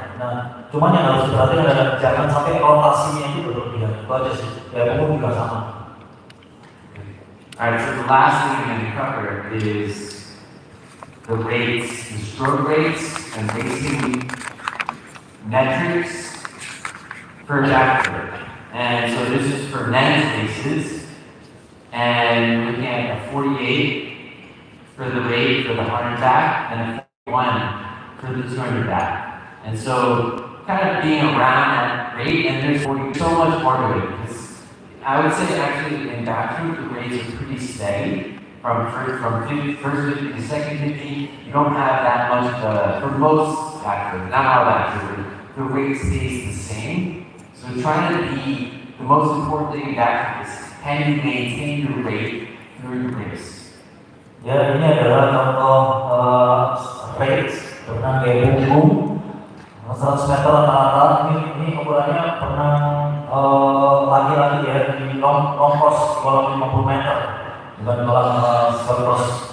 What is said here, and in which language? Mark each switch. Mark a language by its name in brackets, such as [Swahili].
[Indonesian] Nah, cuman yang harus diperhatikan adalah jangan sampai rotasinya itu berlebihan. Itu aja sih. Ya, umum juga sama. [English] Alright, so the last thing I'm going to cover is the rates, the stroke rates, and basically metrics for backstroke. And so this is for men's races, and looking at a 48 for the rate for the 100 back, and a 41 for the 200 back. And so kind of being around that rate, and there's so much more to it, because I would say actually in backstroke the rates are pretty steady. From first 50 to second 50, you don't have that much for most backstroke, not all backstroke, the rate stays the same. So trying to be, the most important thing in backstroke is can you maintain your rate through the race? [Indonesian] Ya, ini adalah contoh race berenang gaya punggung 100 meter rata-rata. Ini ukurannya berenang laki-laki ya di long course kolam 50 meter bukan kolam short course.